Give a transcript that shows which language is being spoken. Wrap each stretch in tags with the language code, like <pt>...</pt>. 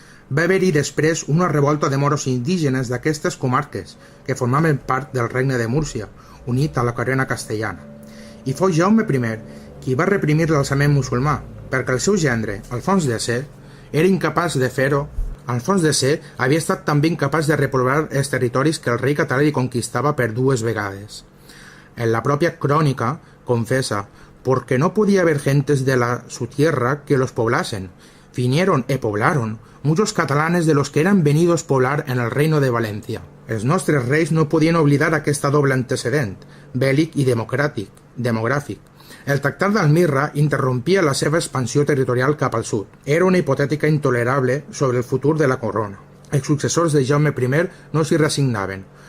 <ca>Va haver-hi després una revolta de moros indígenes d'aquestes comarques, que formaven part del regne de Múrcia, unit a la corona castellana. I fou Jaume I qui va reprimir l'alçament musulmà, perquè el seu gendre, Alfons X, era incapaç de fer-ho Alfons X havia estat també incapaç de repoblar els territoris que el rei català li conquistava per 2 vegades.</ca> <es>En la propia crónica confesa, porque no podía haber gentes de su tierra que los poblasen. Vinieron y poblaron muchos catalanes de los que eran venidos a poblar en el reino de Valencia.</es> <ca>Els nostres reis no podien oblidar aquesta doble antecedent, bèl·lic i demogràfic. El tractat d'Almirra interrompia la seva expansió territorial cap al sud. Era una hipotètica intolerable sobre el futur de la corona. Els successors de Jaume I no s'hi resignaven.</ca>